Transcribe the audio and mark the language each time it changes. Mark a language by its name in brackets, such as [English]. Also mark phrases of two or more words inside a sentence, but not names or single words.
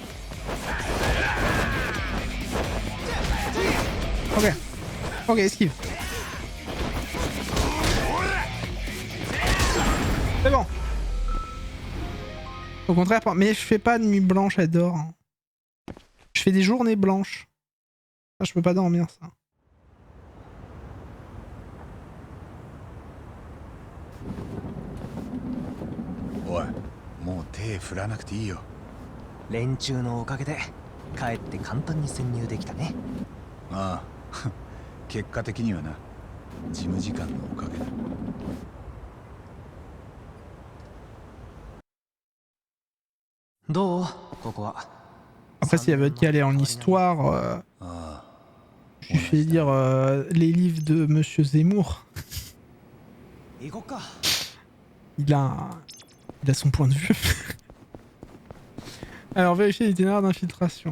[French] Ok. Ok, esquive. C'est bon. Au contraire, mais je fais pas de nuit blanche, elle dort. Hein. Je fais des journées blanches. Ça, je peux pas dormir ça. [Japanese] おい、もう手振らなくていいよ。連中のおかげでかえって簡単に潜入できたね。ああ、結果的にはな、事務次官のおかげだ。どうここは。 [French] Après, s'il y avait qu'à aller en histoire, je vais dire les livres de Monsieur Zemmour. Il a son point de vue. Alors, vérifier l'itinéraire d'infiltration.